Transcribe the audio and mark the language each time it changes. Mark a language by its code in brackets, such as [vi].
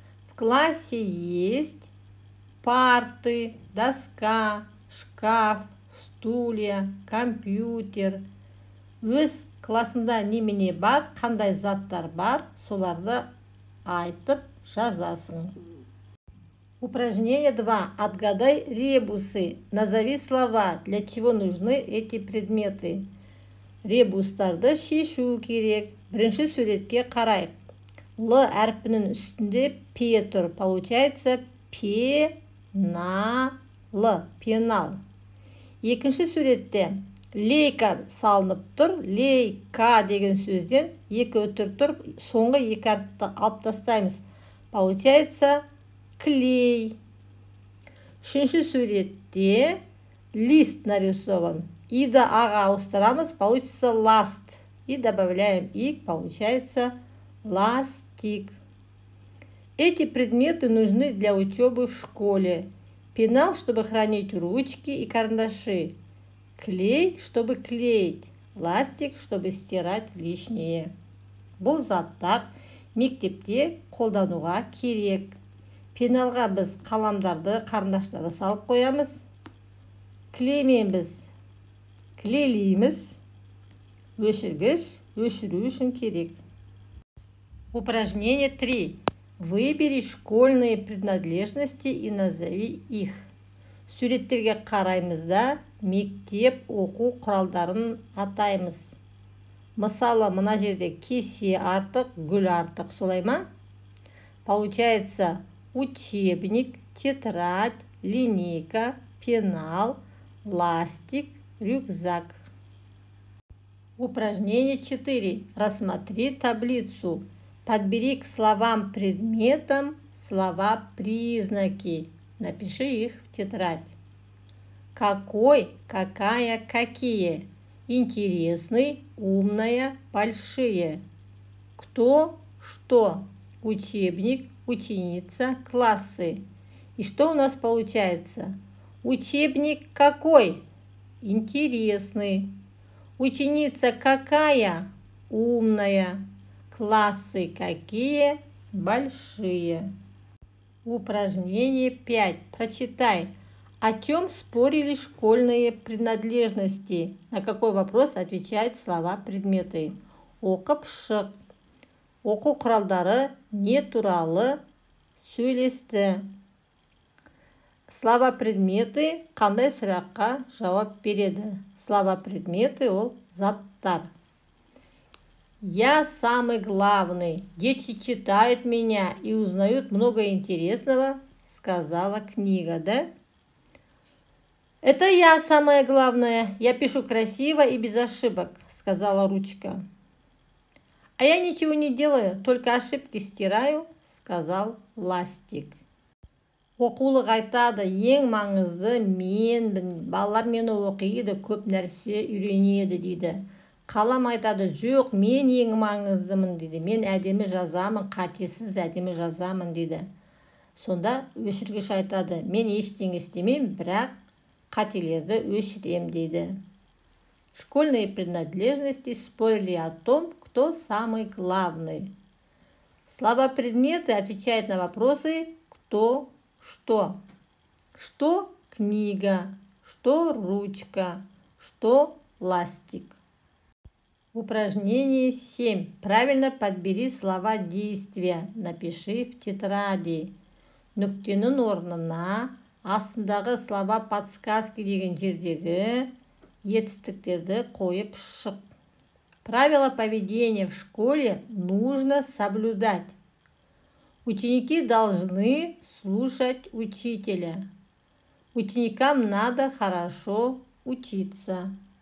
[ru] В классе есть парты, доска, шкаф, стулья, компьютер. [kk] Өз классында немене бар, қандай заттар бар, соларды айтып жазасың. [ru] Упражнение 2. Отгадай ребусы. Назови слова, для чего нужны эти предметы. [kk] Ребустарды шешу керек. Бірінші суретке қарайық. Л әрпінің үстінде П тұр. [ru] Получается пенал. Пенал. [kk] Екінші суретте лейка салынып тұр. Лейка деген сөзден екі өтір тұр. Соңғы екі әріпті алып тастаймыз. [ru] Получается клей. [kk] Үшінші суретте [ru] лист нарисован. [kk] И-ді аға ауыстырамыз. [ru] Получится ласт. И добавляем и. Получается ластик. Эти предметы нужны для учебы в школе. Пенал, чтобы хранить ручки и карандаши. Клей, чтобы клеить. Ластик, чтобы стирать лишнее. [kk] Бұл заттар мектепте қолдануға керек. Пеналға біз қаламдарды, қарындаштарды салып қоямыз. Клеймен біз клейлейміз. Өшіргіш өшіру үшін керек. [ru] Упражнение 3. Выбери школьные принадлежности и назови их. [kk] Суреттерге қараймыз да мектеп оқу құралдарын атаймыз. Мысалы, мына жерде кесе артық, гүл артық, солай ма? [ru] Получается учебник, тетрадь, линейка, пенал, ластик, рюкзак. Упражнение 4. Рассмотри таблицу. Подбери к словам предметам слова-признаки. Напиши их в тетрадь. Какой, какая, какие. Интересный, умная, большие. Кто, что. Учебник, ученица, классы. И что у нас получается? Учебник какой? Интересный. Ученица какая? Умная. Классы какие? Большие. Упражнение 5. Прочитай. О чем спорили школьные принадлежности? На какой вопрос отвечают слова-предметы? [kk] Оқып шық. Оқу құралдары не туралы сөйлесті? Слова-предметы қандай сұраққа жауап береді? [ru] Слова-предметы [kk] ол заттар. [ru] Я самый главный. Дети читают меня и узнают много интересного, сказала книга, да? Это я самое главное. Я пишу красиво и без ошибок, сказала ручка. А я ничего не делаю, только ошибки стираю, сказал ластик. [kk] Оқулық айтады, ең маңызды менмін, балалар мені оқиды, көп нәрсе үйренеді дейді. Қалам айтады, жоқ, мен ең маңыздымын дейді. Мен әдемі жазамын, қатесіз әдемі жазамын дейді. Сонда өшіргіш айтады, мен ештеңе істемеймін, бірақ қателерді өшірем дейді. [ru] Школьные принадлежности спорили о том, кто самый главный. Слова-предметы отвечают на вопросы кто, что. Что книга, что ручка, что ластик. Упражнение 7. Правильно подбери слова действия. Напиши в тетради. [kk] Нүктенің орнына астындағы [ru] слова подсказки [kk] деген жердегі етістіктерді қойып шық. [ru] Правила поведения в школе нужно соблюдать. Ученики должны слушать учителя. Ученикам надо хорошо учиться.